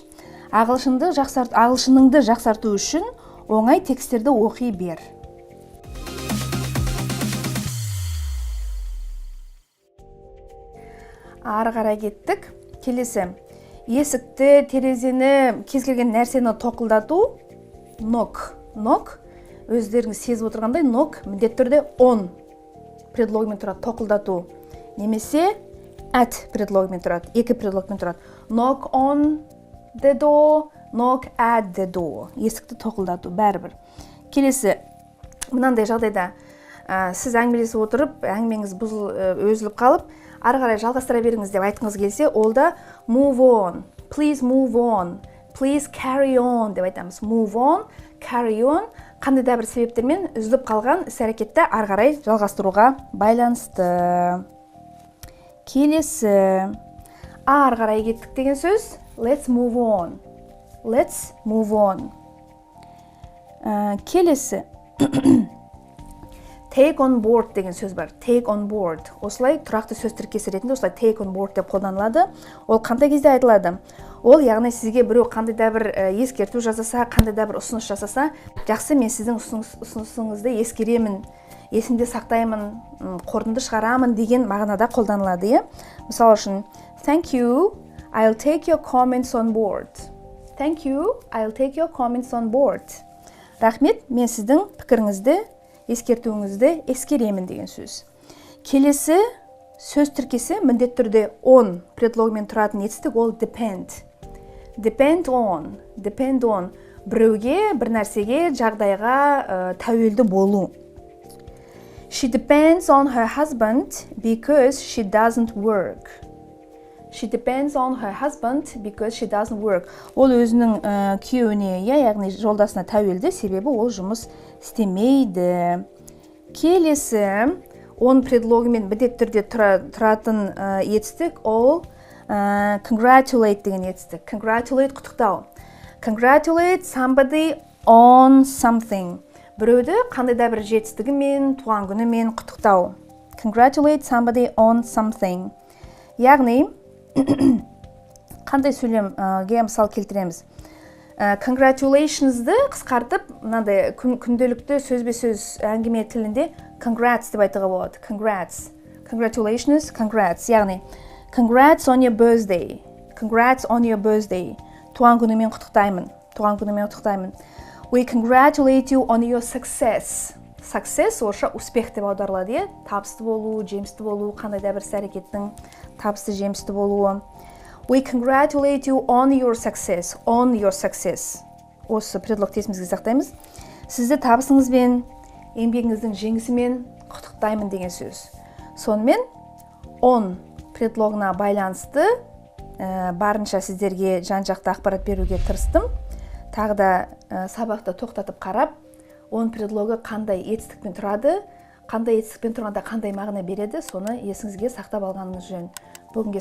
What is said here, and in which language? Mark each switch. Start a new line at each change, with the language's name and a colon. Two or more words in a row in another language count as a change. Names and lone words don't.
Kazakh: Ағылшыныңды жақсарту үшін оңай текстерді оқи бер. Ары қарай кеттік. Келесі. есікті, терезені, кез келген нәрсені тоқылдату knock. Knock өздеріңіз сезіп отырғандай knock міндетті түрде on предлогымен тұрады, тоқылдату. Немесе at предлогымен тұрады, екі предлогымен тұрады.
English: Knock on the door, knock at the door.
Kazakh: Есікті тоқылдату бәрібір. Келесі, мынандай жағдайда сіз әңгімелесіп отырып, әңгімеңіз өзіліп қалып, ары қарай жалғастыра беріңіз деп айтқыңыз келсе, ол да
English: move on, please move on, please carry on
Kazakh: деп айтамыз.
English: Move on, carry on
Kazakh: қандай да бір себептермен үзіліп қалған іс-әрекетті ары қарай жалғастыруға байланысты. Келесі, ары қарай кеттік деген сөз
English: let's move on. Let's move on. Келесі take on board
Kazakh: деген сөз бар.
English: Take on board.
Kazakh: Осылай тұрақты сөз тіркесі ретінде осылай
English: take on board
Kazakh: деп қолданылады. Ол қандай кезде айтылады? Ол яғни сізге біреу қандай да бір ескерту жасаса, қандай да бір ұсыныс жасаса, жақсы, мен сіздің ұсынысыңызды ескеремін, есімде сақтаймын, қорытынды шығарамын деген мағынада қолданылады. Мысалы үшін,
English: thank you, I'll take your comments on board. Thank you, I'll take your comments on board.
Kazakh: Рахмет, мен сіздің пікіріңізді, ескертуіңізді ескеремін деген сөз. Келесі сөз тіркесі міндетті түрде on предлогымен тұратын етістік, ол depend.
English: Depend on.
Kazakh: Біреуге, бір нәрсеге, жағдайға тәуелді болу.
English: She depends on her husband because she doesn't work. She depends on her husband because she doesn't work.
Kazakh: Ол өзінің күйеуіне, яғни жолдасына тәуелді, себебі ол жұмыс істемейді. Келесі, он предлогымен міндетті түрде тұратын етістік, ол congratulate деген етістік. Congratulate құттықтау.
English: Congratulate somebody on something.
Kazakh: Біреуді қандай да бір жетістігімен, туған күнімен құттықтау.
English: Congratulate somebody on something.
Kazakh: Яғни, қандай сөйлемге мысал келтіреміз. Congratulations'ды қысқартып, мынандай күнделікті сөзбе-сөз әңгіме тілінде congrats деп айтуға болады. Congrats.
English: Congratulations, congrats. Яғни, congrats on your birthday. Congrats on your birthday.
Kazakh: Туған күнімен құттықтаймын.
English: We congratulate you on your success.
Kazakh: Success орысша успех деп аударылады. Табысты болу, жемісті болу, қандай да бір іс-әрекеттің табысты, жемісті болуы.
English: We congratulate you on your success. On your success.
Kazakh: Осы предлогты есімізге сақтаймыз. Сізді табысыңызбен, еңбегіңіздің жеңісімен құттықтаймын деген сөз. Сонымен on предлогына байланысты барынша сіздерге жан-жақты ақпарат беруге тырыстым. Тағы да сабақты тоқтатып қарап, он предлогы қандай етістікпен тұрады, қандай етістікпен тұрғанда қандай мағына береді, соны есіңізге сақтап алғаныңыз жөн.